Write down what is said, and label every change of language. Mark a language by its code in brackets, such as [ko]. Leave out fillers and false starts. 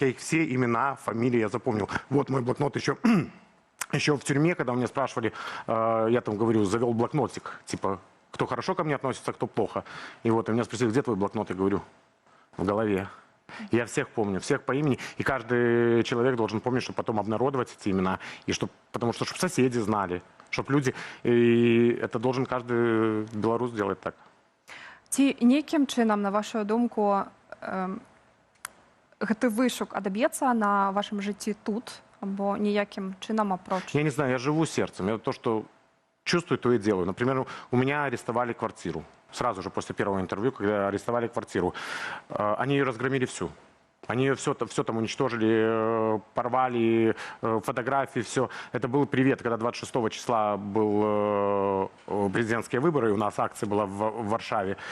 [ru] Я их все имена, фамилии я запомнил. Вот мой блокнот еще в тюрьме, когда у меня спрашивали, я там говорю, завел блокнотик, типа, кто хорошо ко мне относится, кто плохо. И вот меня спросили, где твой блокнот? Я говорю, в голове. Я всех помню, всех по имени, и каждый человек должен помнить, чтобы потом обнародовать эти имена, и потому что чтобы соседи знали, чтобы люди, и это должен каждый белорус делать так. [be] Ці некім чынам, на вашу думку, гэты вышук адаб'ецца на вашем жыцці тут, або ніякім чынам апроч? [ru] Я не знаю, я живу сердцем, я то, что чувствую, то и делаю. Например, у меня арестовали квартиру. Сразу же после первого интервью, когда арестовали квартиру, они ее разгромили всю. Они ее все там уничтожили, порвали, фотографии, все. Это был привет, когда 26 числа был президентские выборы, и у нас акция была в Варшаве.